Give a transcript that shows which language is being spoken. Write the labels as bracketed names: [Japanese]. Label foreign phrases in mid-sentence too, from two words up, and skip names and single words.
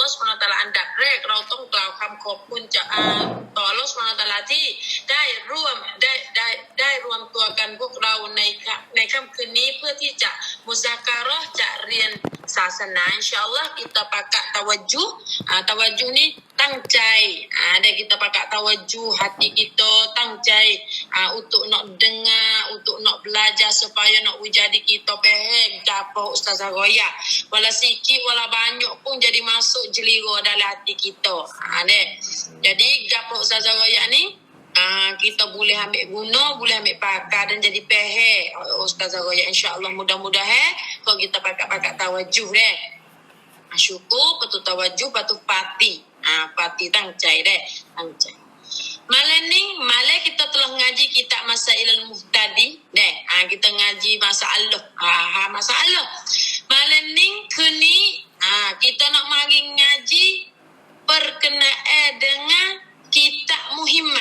[Arabic] سبحانه وتعالى [Thai] อันดับแรกเราต้องกล่าวคำขอบคุณจากต่ออัลเลาะห์ [Arabic] سبحانه وتعالى [Thai] ที่ได้ร วมตัวกันพวกเราในค่ำคืนนี้เพื่อที่จะมุซาการะห์จะเรียนศาสนา [Malay] insyaallah kita pakai tawajjuh ni ตั้งใจ dan kita pakai tawajjuh hati kita ตั้งใจ untuk nak dengar untuk nak belajar supaya nak jadi kita faham apa Ustazah Roya wala sikit wala banyak pun jadi masuk jelira dalam hati kita deh. Jadi apa Ustazah Roya ni kita boleh ambil guna, boleh ambil pakai dan jadi faham Ustazah Roya insyaallah mudah-mudahan kalau kita pakai tawajjuh deh. Syukur betul tawajjuh betul pati. Pati ตั้งใจdeh, ตั้งใจ Malam ni kita telah ngaji kitab Masailul Muhtadi deh. Kita ngaji masalah. Masalah. Malam ni kini kita nak mari ngaji berkenaan dengan kitab Muhimmah.